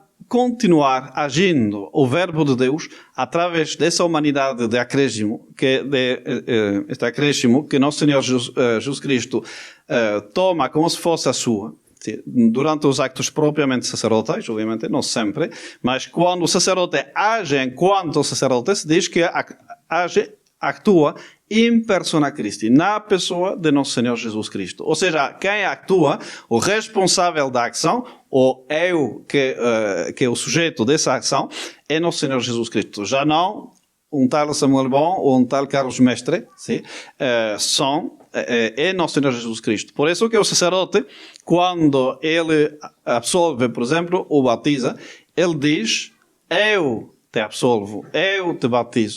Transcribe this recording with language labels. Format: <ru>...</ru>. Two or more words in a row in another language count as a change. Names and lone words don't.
<pt>continuar agindo o Verbo de Deus através dessa humanidade de acréscimo, este acréscimo que nosso Senhor Jesus Cristo toma como se fosse a sua, durante os actos propriamente sacerdotais, obviamente, não sempre, mas quando o sacerdote age enquanto sacerdote, se diz que atua</pt> <la>in persona Christi,</la> <pt>na pessoa de nosso Senhor Jesus Cristo. Ou seja, quem atua, o responsável da ação, ou eu, que é o sujeito dessa ação, é nosso Senhor Jesus Cristo. Já não um tal Samuel Bon ou um tal Carlos Mestre, sim? É nosso Senhor Jesus Cristo. Por isso que o sacerdote, quando ele absolve, por exemplo, ou batiza, ele diz, eu te absolvo, eu te batizo.</pt>